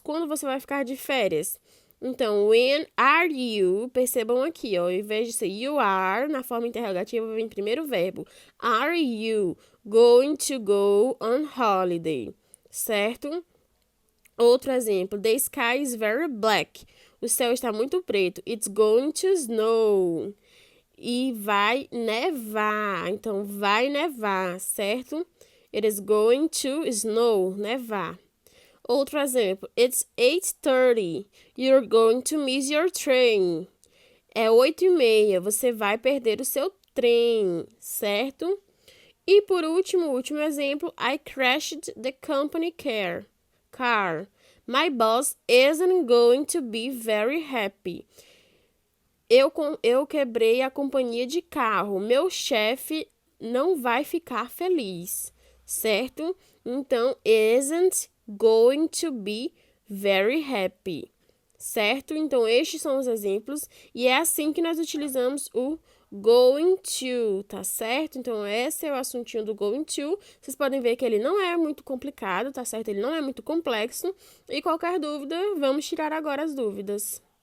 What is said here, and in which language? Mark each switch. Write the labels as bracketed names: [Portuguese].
[Portuguese] Quando você vai ficar de férias? Então, [English] when are you, [Portuguese] percebam aqui, ó, ao invés de ser you are, na forma interrogativa vem primeiro o verbo. [English] Are you going to go on holiday? Certo? [Portuguese] Outro exemplo, [English] the sky is very black. [Portuguese] O céu está muito preto. [English] It's going to snow. [Portuguese] E vai nevar. Então, vai nevar, certo? [English] It is going to snow, nevar. [Portuguese] Outro exemplo, [English] it's 8:30. You're going to miss your train. [Portuguese] É 8:30. Você vai perder o seu trem, certo? E por último exemplo, [English] I crashed the company car. My boss isn't going to be very happy. [Portuguese] Eu quebrei a companhia de carro. Meu chefe não vai ficar feliz, certo? [English] Então, isn't going to be very happy, certo? [Portuguese] Então, estes são os exemplos e é assim que nós utilizamos o going to, tá certo? Então, esse é o assuntinho do going to. Vocês podem ver que ele não é muito complicado, tá certo? Ele não é muito complexo. E qualquer dúvida, vamos tirar agora as dúvidas.